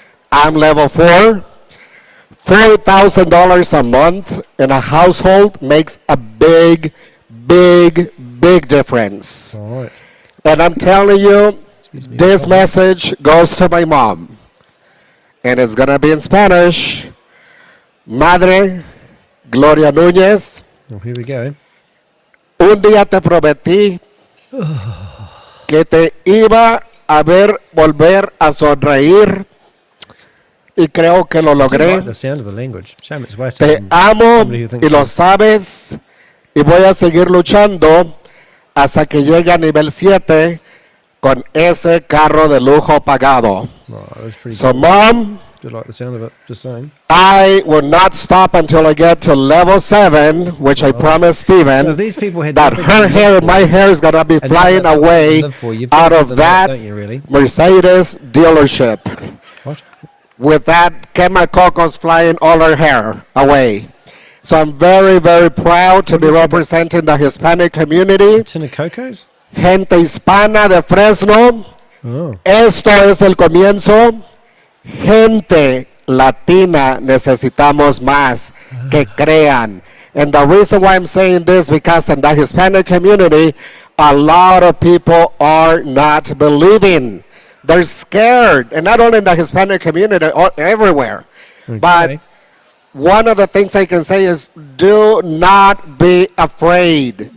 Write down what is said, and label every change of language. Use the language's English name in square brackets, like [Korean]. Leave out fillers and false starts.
[English] I'm level 4. $4,000 a month in a household makes a big, big, big difference. All right. And I'm telling you, this message goes to my mom. And it's going to be in Spanish. [Spanish] Madre Gloria Núñez. [English] Oh, here we go. [Spanish] Un día te prometí que te iba a ver volver a sonreír y creo que lo logré. [English] The sound of the language. Shame it's wasted. [Spanish] Te amo y lo sabes y voy a seguir luchando hasta que llegue a nivel 7 con ese carro de lujo pagado. [English] So, Mom, do you like the sound of it? Just saying. I will not stop until I get to level 7, which I promised Stephen, so these people had that her hair and my hair is going to be flying away out of that Mercedes dealership. What? with that chemicals flying all her hair away. So I'm very, very proud to be representing the Hispanic community. Tin of Cocos? [Spanish] Gente hispana de Fresno. Oh. Esto es el comienzo. Gente latina necesitamos más que crean. [English] And the reason why I'm saying this, because in the Hispanic community, a lot of people are not believing. They're scared. And not only in the Hispanic community, or everywhere. Okay. But one of the things I can say is do not be afraid.